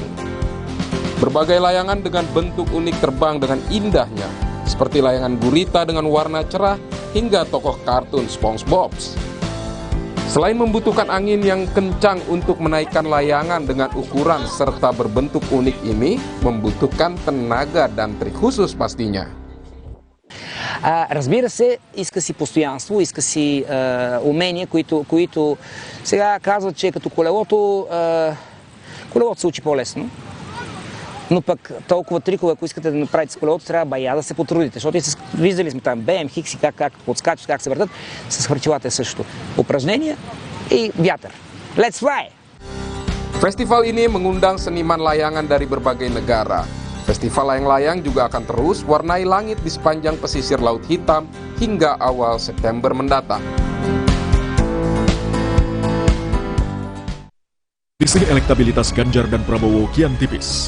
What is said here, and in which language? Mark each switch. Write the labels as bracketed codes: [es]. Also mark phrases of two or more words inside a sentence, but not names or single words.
[id] Berbagai layangan dengan bentuk unik terbang dengan indahnya, seperti layangan gurita dengan warna cerah hingga tokoh kartun SpongeBob. Selain membutuhkan angin yang kencang untuk menaikkan layangan dengan ukuran serta berbentuk unik ini, membutuhkan tenaga dan trik khusus pastinya. [bg] Разбира се, иска си постоянство, иска си умения, които сега казват, че като колелото се учи по-лесно. Но пък толкова трикове, ако искате да направите с колелото, трябва бая да се потрудите. Защото виждали сме там BMX и как подскачат, как се въртат, с хвърчилата е също. Упражнения и вятър. [en] Let's fly! [id] Festival ini mengundang seniman layangan dari berbagai negara. Festival layang-layang juga akan terus warnai langit di sepanjang pesisir Laut Hitam hingga awal September mendatang. Di sini elektabilitas Ganjar dan Prabowo kian tipis.